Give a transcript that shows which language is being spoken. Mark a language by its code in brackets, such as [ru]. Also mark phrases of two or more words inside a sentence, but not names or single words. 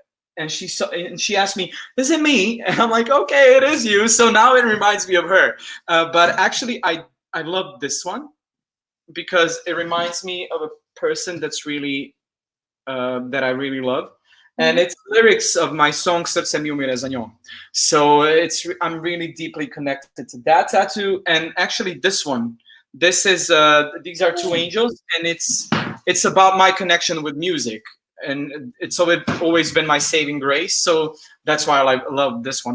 [en] And she asked me, "Is it me?" And I'm like, "Okay, it is you." So now it reminds me of her. But actually, I love this one because it reminds me of a person that's really that I really love, and it's lyrics of my song [sr] "Srce mi umire za njom." [en] So I'm really deeply connected to that tattoo. And actually, this one, these are 2 angels, and it's about my connection with music. And it's always been my saving grace, so that's why I love this one.